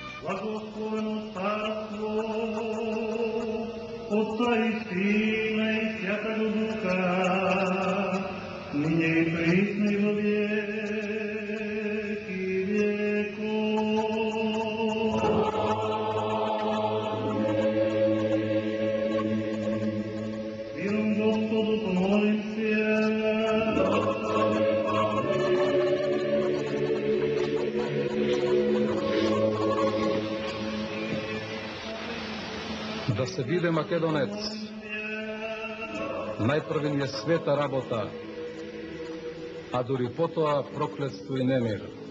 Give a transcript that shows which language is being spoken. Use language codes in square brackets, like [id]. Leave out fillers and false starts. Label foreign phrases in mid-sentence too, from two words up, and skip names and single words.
[cu] Благословено царство Отца и Сина и Святого Духа, ныне и присно и во веки веков. Миром Господу помолимся. [mk] Да се биде македонец, најпрви е света работа, а дури потоа проклетство и немир.